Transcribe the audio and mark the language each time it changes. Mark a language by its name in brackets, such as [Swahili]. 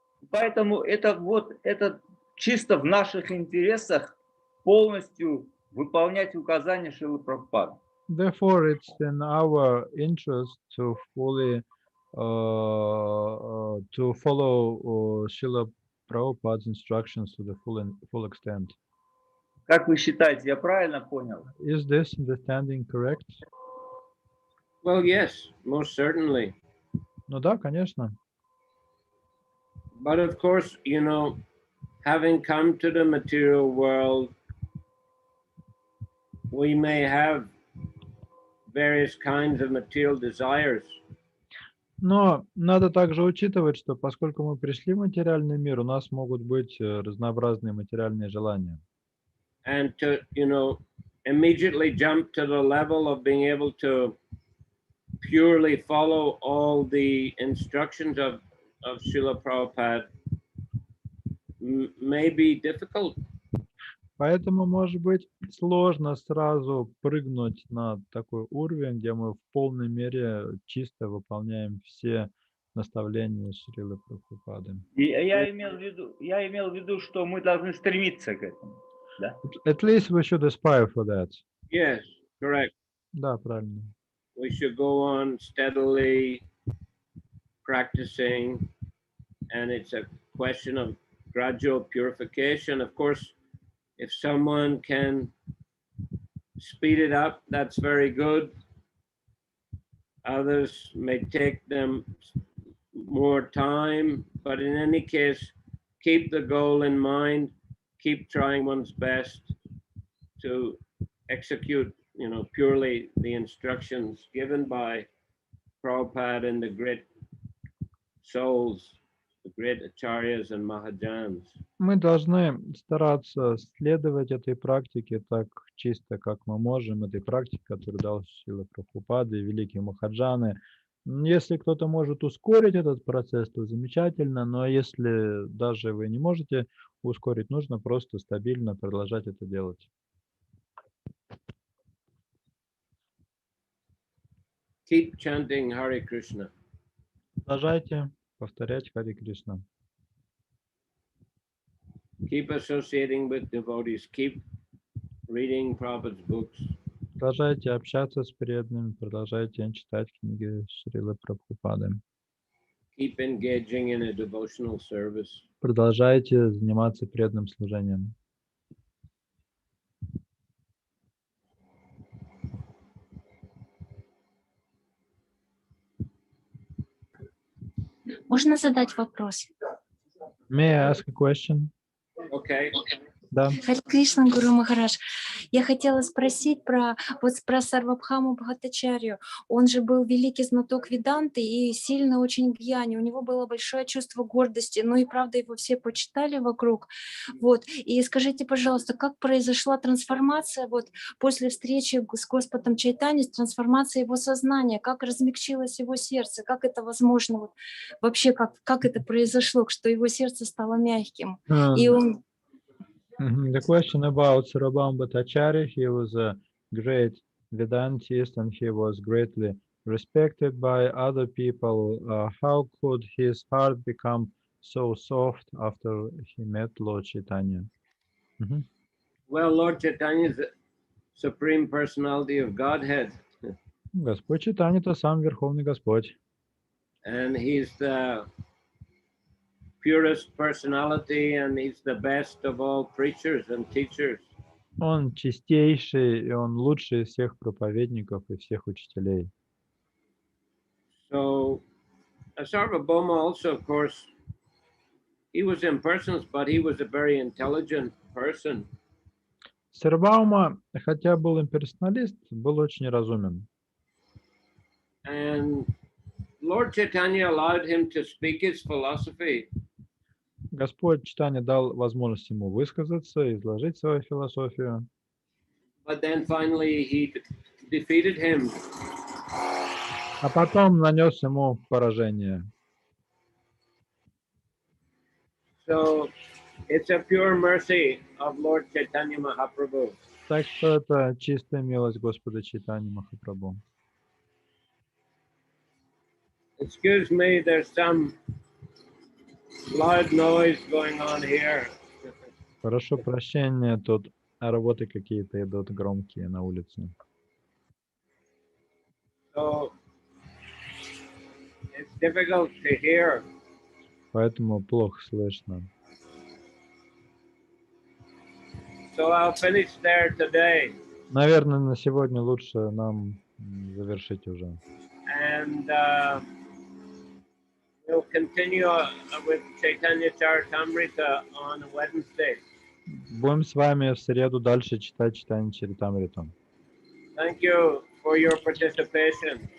[Russian] Поэтому это чисто в наших интересах полностью выполнять указания Шрилы Прабхупады. [English] Therefore, it's in our interest to fully to follow Srila Prabhupada's instructions to the full extent. [Russian] Как вы считаете, я правильно понял? [English] Is this understanding correct? Well, yes, most certainly. [Russian] Ну да, конечно. [English] But of course, you know, having come to the material world, we may have various kinds of material desires. [Russian] Но надо также учитывать, что поскольку мы пришли в материальный мир, у нас могут быть разнообразные материальные желания. [English] And to, you know, immediately jump to the level of being able to purely follow all the instructions of Srila Prabhupada may be difficult. [Russian] Поэтому, может быть, сложно сразу прыгнуть на такой уровень, где мы в полной мере чисто выполняем все наставления Шрилы Прабхупады. И я имел в виду, что мы должны стремиться к этому. Да? [English] At least we should aspire for that. Yes, correct. [Russian] Да, правильно. [English] We should go on steadily practicing, and it's a question of gradual purification. Of course, if someone can speed it up, that's very good. Others may take them more time, but in any case, keep the goal in mind, keep trying one's best to execute, you know, purely the instructions given by Prabhupada and the great souls, the great acharyas and mahajans. [Russian] Мы должны стараться следовать этой практике так чисто, как мы можем, этой практике, которую дал Шрила Прабхупада и великие махаджаны. Если кто-то может ускорить этот процесс, то замечательно, но если даже вы не можете ускорить, нужно просто стабильно продолжать это делать. [English] Keep chanting Hare Krishna. [Russian] Продолжайте повторять Харе Кришна. [English] Keep associating with devotees. Keep reading Prabhupada's books. [Russian] Продолжайте общаться с преданными, продолжайте читать книги Шрилы Прабхупады. [English] Keep engaging in a devotional service. [Russian] Продолжайте заниматься преданным служением. Можно задать вопрос? [English] May I ask a question? Okay. [Russian] Да. Харе Кришна, Гуру Махарадж. Я хотела спросить про Сарвабхаму Бхаттачарью. Он же был великий знаток Веданты и сильно очень гьяни. У него было большое чувство гордости, но и правда его все почитали вокруг. Вот. И скажите, пожалуйста, как произошла трансформация после встречи с Господом Чайтаньей, трансформация его сознания, как размягчилось его сердце, как это возможно, вообще как это произошло, что его сердце стало мягким. И он... [English] The question about Sarvabhauma Bhattacharya, he was a great Vedantist and he was greatly respected by other people. How could his heart become so soft after he met Lord Chaitanya? Well, Lord Chaitanya is the Supreme Personality of Godhead. [Russian] Господь Чайтанья — это сам Верховный Господь. [English] And he's the purest personality and he's the best of all preachers and teachers. [Russian] Он чистейший, и он лучший из всех проповедников и всех учителей. [English] So Sarvabhauma also, of course, he was impersonal, but he was a very intelligent person. [Russian] Сарвабхаума, хотя был имперсоналист, был очень разумен. [English] And Lord Chaitanya allowed him to speak his philosophy. [Russian] Господь Чайтанья дал возможность ему высказаться, изложить свою философию. [English] But then finally he defeated him. [Russian] А потом нанес ему поражение. [English] So it's a pure mercy of Lord Chaitanya Mahaprabhu. [Russian] Так что это чистая милость Господа Чайтаньи Махапрабху. [English] Excuse me, there's some loud noise going on here. [Russian] Прошу прощения, тут работы какие-то идут громкие на улице. [English] So it's difficult to hear. [Russian] Поэтому плохо слышно. [English] So I'll finish there today. [Russian] Наверное, на сегодня лучше нам завершить уже. [English] And we'll continue with Chaitanya Charitamrita on Wednesday. [Russian] Будем с вами в среду дальше читать Чайтанья Чаритамриту. [English] Thank you for your participation.